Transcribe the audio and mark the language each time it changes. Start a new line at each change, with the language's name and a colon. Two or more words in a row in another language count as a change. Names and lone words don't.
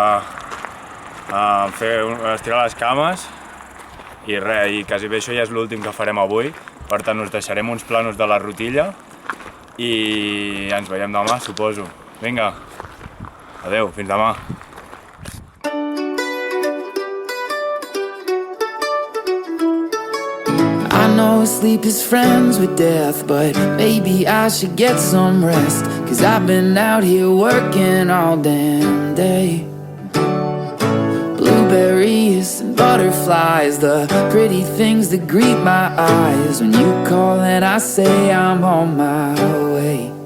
Catalan: estirar les cames i res, i quasi bé això ja és l'últim que farem avui, per tant us deixarem uns planos de la rutilla i ens veiem demà, suposo. Vinga, adeu, fins demà.
English: I know sleep is friends with death, but maybe I should get some rest, 'cause I've been out here working all damn day. Blueberries and butterflies, the pretty things that greet my eyes when you call and I say I'm on my way.